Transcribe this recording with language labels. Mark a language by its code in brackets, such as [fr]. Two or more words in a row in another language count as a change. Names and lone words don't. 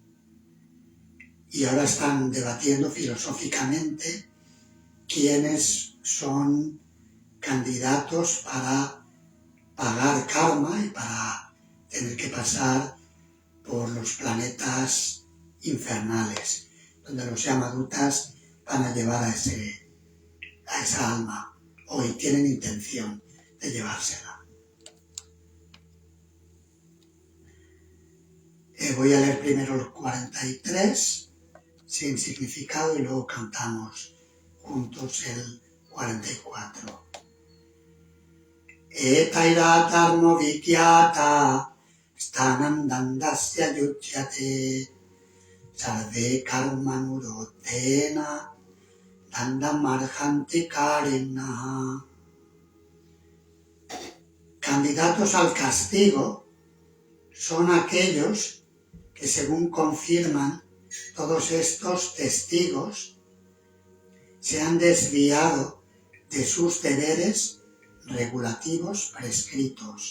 [es] y ahora están debatiendo filosóficamente quiénes son candidatos para pagar karma y para tener que pasar por los planetas infernales, donde los Yamadutas van a llevar a esa alma, o tienen intención de llevársela. Voy a leer primero el 43, sin significado, y luego cantamos juntos el 44. [sa] Etaira dharmo vikyata Stanandandasya yujyate sarve karmanurotena dandamarjanti karina. [es] Candidatos al castigo son aquellos que, según confirman todos estos testigos, se han desviado de sus deberes regulativos prescritos.